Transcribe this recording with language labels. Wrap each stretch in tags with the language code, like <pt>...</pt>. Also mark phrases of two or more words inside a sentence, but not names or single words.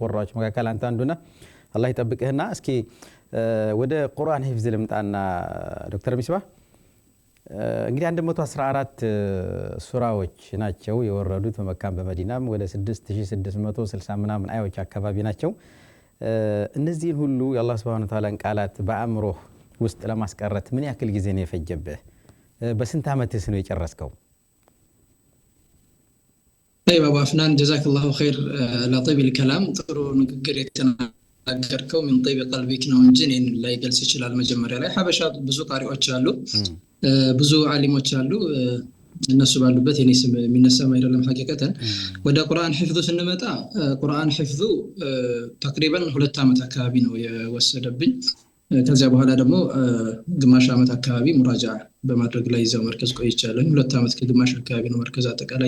<am>ቁራዎች መካከል አንተ አንዱ ነህ። አላህ ይጠብቅህና እስኪ ወደ ቁርአን ሂፍዝ ልምጣና ዶክተር ሚስባህ እንግዲህ 114 ሱራዎች ናቸው የወረዱት በመካም በመዲናም ወደ 6660 ምናምን አያዎች አካባቢ ናቸው። እነዚህን ሁሉ የአላህ</am> <ar>سبحانه وتعالى</ar> <am>ቃላት በአእምሮ ውስጥ ለማስቀረት ምን ያክል ጊዜ ነው የፈጀብህ? በስንት አመትስ ነው የጨረስከው?</am> <ar>طيب ابو عفنان جزاك الله خير على طيب الكلام</ar> <am>ጥሩ ንግግር የተናገርከው</am> <ar>من طيب قلبك</ar> <am>ነው እንጂ እኔን ላይ ገልጽ ይችላል። መጀመሪያ ላይ ሐበሻ ብዙ ቃሪዎች አሉ፣ ብዙ ዓሊሞች አሉ። እነሱ ባሉበት የኔ ስም የሚነሳም አይደለም። ሐቂቀተን ወደ ቁርአን ሒፍዙ ስንመጣ ቁርአን ሒፍዙ ተቅሪበን 2 አመት አካባቢ ነው የወሰደብኝ። ከዚያ በኋላ ደግሞ ግማሽ አመት አካባቢ ሙራጃዓ በማድረግ ላይ ይዘው መርከዝ ቆይቻለሁ። 2 አመት ከግማሽ አካባቢ ነው መርከዝ አጠቃላይ</am>